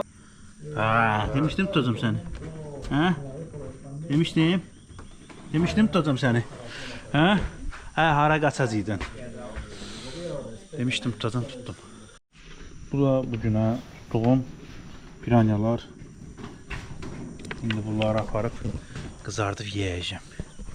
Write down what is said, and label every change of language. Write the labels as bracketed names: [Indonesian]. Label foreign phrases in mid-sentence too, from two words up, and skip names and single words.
[Turkish] Demiştim tutacağım seni. Ha? Demiştim tutacağım seni. [Azerbaijani] Ha? Hara qaçacaydın? [Turkish] Demiştim tutacağım, tuttum. [Azerbaijani] Bu da bugünə tutduğum piranyalar. İndi bunları aparıb qızardıb yiyəcəm.